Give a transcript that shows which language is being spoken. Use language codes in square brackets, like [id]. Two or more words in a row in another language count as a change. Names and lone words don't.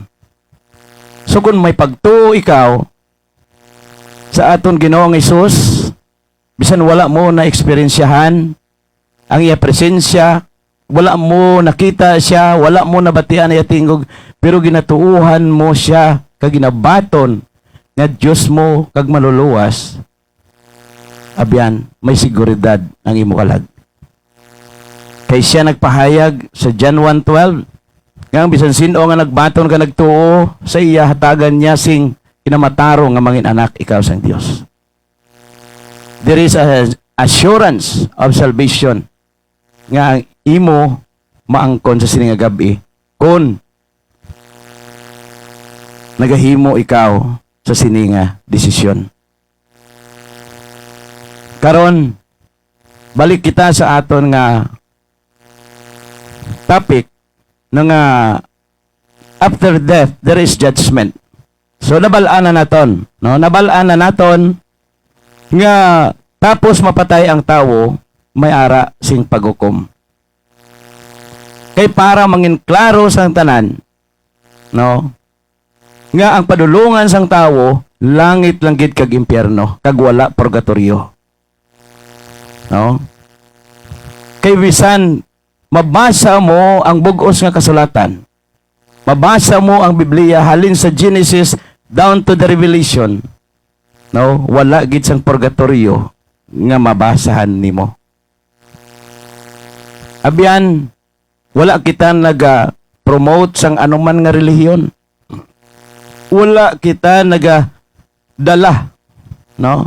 [hil] So kung may pagtuo ikaw sa aton Ginoong Hesus, bisan wala mo na eksperyensyahan ang iya presensya, wala mo nakita siya, wala mo nabatian iya tingog, pero ginatuuhan mo siya, kag ginabaton nga Diyos mo kag maluluwas, abyan, may seguridad ang imo kalag. Kay siya nagpahayag sa John 1:12, nga bisan sino nga nagbaton ka nagtuo, sa iya hatagan niya sing kinamataro nga mangin anak ikaw sang Dios. [en] There is a assurance of salvation [hil] nga ang imo maangkon sa sininga gabi kung nagahimo ikaw sa sininga desisyon. Karon balik kita sa aton nga topic nga [en] after death there is judgment. [hil] So nabalaan na naton, no? Nabalaan na naton nga tapos mapatay ang tawo, may ara sing paghukom. Kay para mangin klaro sang tanan, no? Nga ang padulungan sang tawo, langit lang gid kag impyerno, kag wala purgatorio. No? Kay bisan mabasa mo ang bug-os nga kasulatan, mabasa mo ang Biblia halin sa Genesis [en] down to the Revelation, [hil] no? Wala gid sang purgatorio nga mabasahan nimo. Abyan, wala kita naga-promote sang anuman nga relihiyon. Wala kita naga-dala, no?